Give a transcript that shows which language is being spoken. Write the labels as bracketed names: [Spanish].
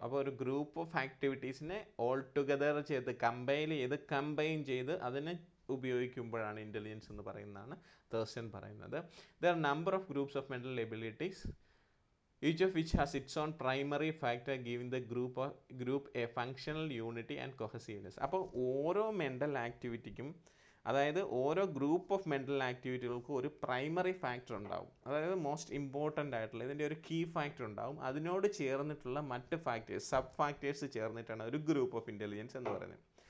[Malayalam] അപ്പോൾ ഒരു group of ആക്ടിവിറ്റീസിനെ all together ചെയ്ത് കമ്പൈൻ ചെയ്ത് അതിനെ ഉപയോഗിക്കുമ്പോഴാണ് ഇൻ്റലിജൻസ് എന്ന് പറയുന്നതാണ് തേഴ്സ്റ്റൺ പറയുന്നത്. [English] There are number of groups of mental abilities each of which has its own primary factor giving the group a functional unity and cohesiveness. [Malayalam] അപ്പോൾ ഓരോ mental ആക്ടിവിറ്റിക്കും, അതായത് ഓരോ ഗ്രൂപ്പ് ഓഫ് മെൻ്റൽ ആക്ടിവിറ്റികൾക്കും ഒരു പ്രൈമറി ഫാക്ടർ ഉണ്ടാവും, അതായത് most important ആയിട്ടുള്ള ഇതിൻ്റെ ഒരു കീ ഫാക്ടർ ഉണ്ടാവും. അതിനോട് ചേർന്നിട്ടുള്ള മറ്റ് ഫാക്ടേഴ്സ്, സബ് ഫാക്ടേഴ്സ് ചേർന്നിട്ടാണ് ഒരു ഗ്രൂപ്പ് ഓഫ് ഇൻ്റലിജൻസ് എന്ന് പറയുന്നത്.